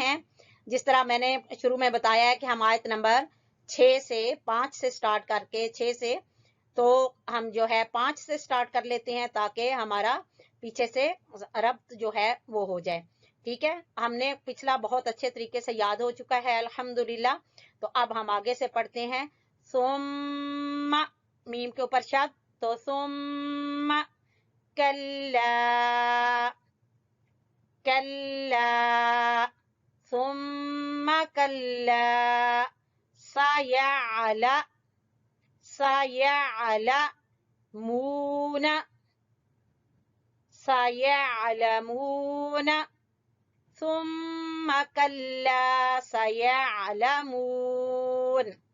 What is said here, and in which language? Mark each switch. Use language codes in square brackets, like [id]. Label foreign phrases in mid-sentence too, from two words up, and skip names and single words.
[ur] جس طرح میں نے شروع میں بتایا ہے کہ ہم آیت نمبر 6 سے 5 سے سٹارٹ کر کے 6 سے تو ہم جو ہے 5 سے سٹارٹ کر لیتے ہیں تاکہ ہمارا پیچھے سے ربط جو ہے وہ ہو جائے. ٹھیک ہے، ہم نے پچھلا بہت اچھے طریقے سے یاد ہو چکا ہے الحمدللہ. تو اب ہم آگے سے پڑھتے ہیں. [ar] ثم [ur] میم کے اوپر شد تو [ar] ثم کلا کلا ثم کلا سيعلمون ثم كلا سيعلمون.